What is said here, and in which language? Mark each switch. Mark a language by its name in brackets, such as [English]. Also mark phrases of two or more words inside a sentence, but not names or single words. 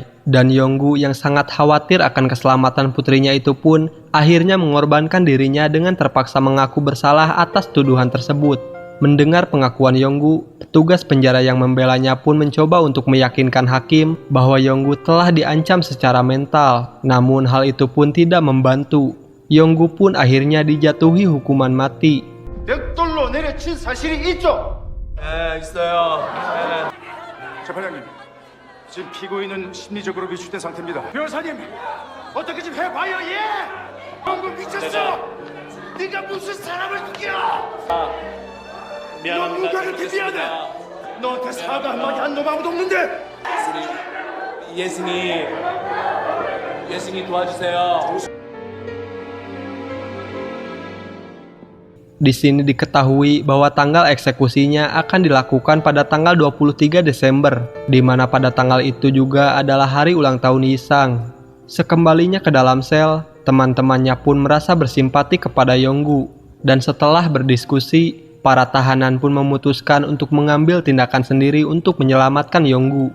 [Indonesian] Dan Yonggu yang sangat khawatir akan keselamatan putrinya itu pun akhirnya mengorbankan dirinya dengan terpaksa mengaku bersalah atas tuduhan tersebut. Mendengar pengakuan Yonggu, petugas penjara yang membelanya pun mencoba untuk meyakinkan hakim bahwa Yonggu telah diancam secara mental. Namun hal itu pun tidak membantu. Yonggu pun akhirnya dijatuhi hukuman mati. [Korean] 벽돌로 내려친 사실이 있죠? 네, 있어요. 재판장님, 지금 피고인은 심리적으로 위축된 상태입니다. 변호사님, 어떻게 좀 해봐요, 예? 영국 미쳤어! 네가 무슨 사람을 죽여! 누가 그렇게 미안해! 너한테 사과 한마디 한 놈 아무도 없는데! 예승이 도와주세요. [Indonesian] Di sini diketahui bahwa tanggal eksekusinya akan dilakukan pada tanggal 23 Desember, di mana pada tanggal itu juga adalah hari ulang tahun Yisang. Sekembalinya ke dalam sel, teman-temannya pun merasa bersimpati kepada Yonggu, dan setelah berdiskusi, para tahanan pun memutuskan untuk mengambil tindakan sendiri untuk menyelamatkan Yonggu.